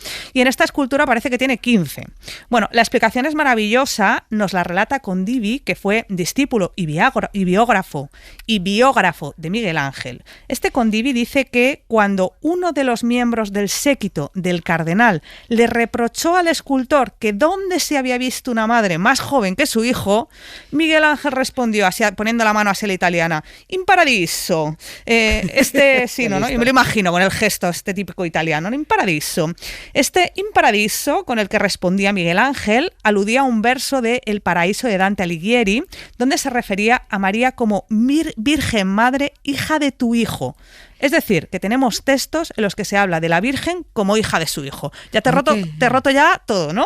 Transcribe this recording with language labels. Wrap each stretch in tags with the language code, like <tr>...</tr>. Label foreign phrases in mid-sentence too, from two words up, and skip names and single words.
<es>Y en esta escultura parece que tiene 15. Bueno, la explicación es maravillosa, nos la relata Condivi, que fue discípulo y biógrafo de Miguel Ángel. Este Condivi dice que que cuando uno de los miembros del séquito del cardenal le reprochó al escultor que dónde se había visto una madre más joven que su hijo, Miguel Ángel respondió, así, poniendo la mano hacia la italiana,</es> <it>in paradiso.</it> <es>Sí, ¿no? Y me lo imagino con el gesto este típico italiano,</es> <it>in paradiso.</it> <es>Este</es> <it>in paradiso,</it> <es>con el que respondía Miguel Ángel, aludía a un verso de El paraíso de Dante Alighieri, donde se refería a María como Virgen Madre, hija de tu hijo. Es decir, que tenemos textos en los que se habla de la Virgen como hija de su hijo. Ya te he roto ya todo, ¿no?</es>